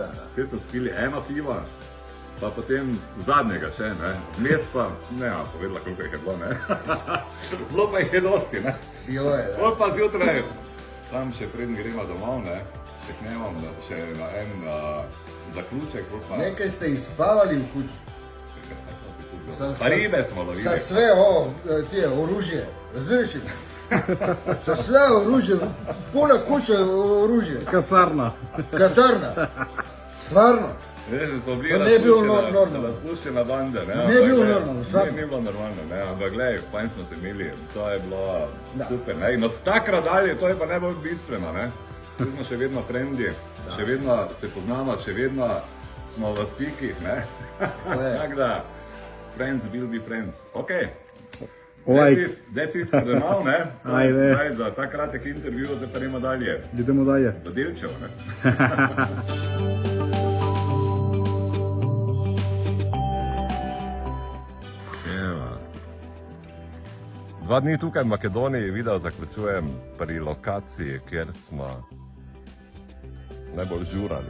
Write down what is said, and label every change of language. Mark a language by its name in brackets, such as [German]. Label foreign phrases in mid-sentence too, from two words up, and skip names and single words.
[Slovenian] Te so spili 1 piva, pa potem zadnjega še, ne, vmes pa, ne, povedala koliko jih je bilo, ne. Bilo pa jih je dosti, ne. Bilo je, da. Pol pa zjutraj, tam še preden gremo domov, ne, čeknemo še na en zaključek. Nekaj ste izbavali v kući. Pa ribe smo lovili. [Croatian] Za sve oružje, razumiješ? Za sve oružje, puna kuća oružje. Kasarna. Kasarna. Stvarno. To ne je bilo normalno. [Slovenian] Razpuščena banda, ne? [Croatian] Ne je bilo normalno, stvarno. [Slovenian] Ni bilo normalno, ne? Ampak gledaj, fajn smo se imeli, to je bilo super, ne? In od takrat dalje, to je pa najbolj bistveno, ne? Tu smo še vedno frendi, še vedno se poznamo, še vedno smo v stikih, ne? Tako da, [English] friends will be friends. Ok. That's it for the now, [Slovenian] ne? Zdaj za ta kratek intervju, zdaj pa [Croatian] idemo dalje. Idemo dalje. [Slovenian] V Delčevo, ne? Dva dni tukaj v Makedoniji video zaključujem pri lokaciji, kjer smo najbolj žurali.